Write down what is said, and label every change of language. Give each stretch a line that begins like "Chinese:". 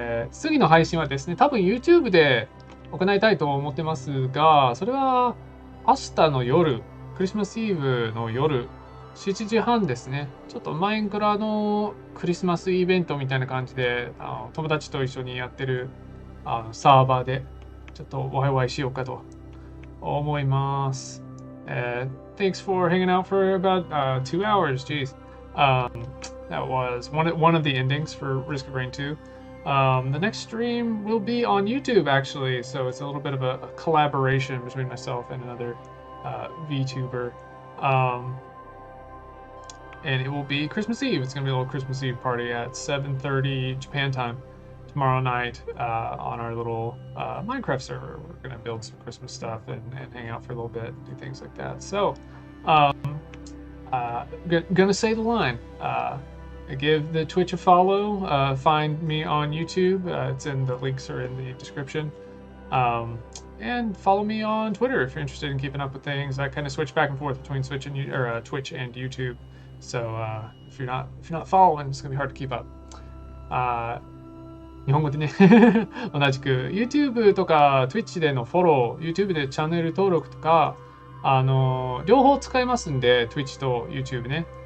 Japanese: 次の配信はですね、多分 YouTube で行いたいと思ってますが、それは明日の夜、クリスマスイブの夜7時半ですね。ちょっとマインクラのクリスマスイベントみたいな感じで友達と一緒にやってるサーバーでちょっとワイワイしようかと思います。
English: Thanks for hanging out for about 2 hours. Jeez. That was one of the endings for Risk of Rain 2. The next stream will be on YouTube, actually, so it's a little bit of a collaboration between myself and another VTuber. And it will be Christmas Eve. It's going to be a little Christmas Eve party at 7:30 Japan time tomorrow night on our little Minecraft server. We're going to build some Christmas stuff and hang out for a little bit, do things like that. So, gonna say the line. Give the Twitch a follow. Find me on YouTube. It's in the links are in the description. And follow me on Twitter if you're interested in keeping up with things. I kind of switch back and forth between Twitch and YouTube. So if you're not following, it's gonna be hard to keep up.
Japanese: 日本語でね同じく YouTube とか Twitch でのフォロー、YouTube でチャンネル登録とか両方使えますんで、 Twitch と YouTube ね。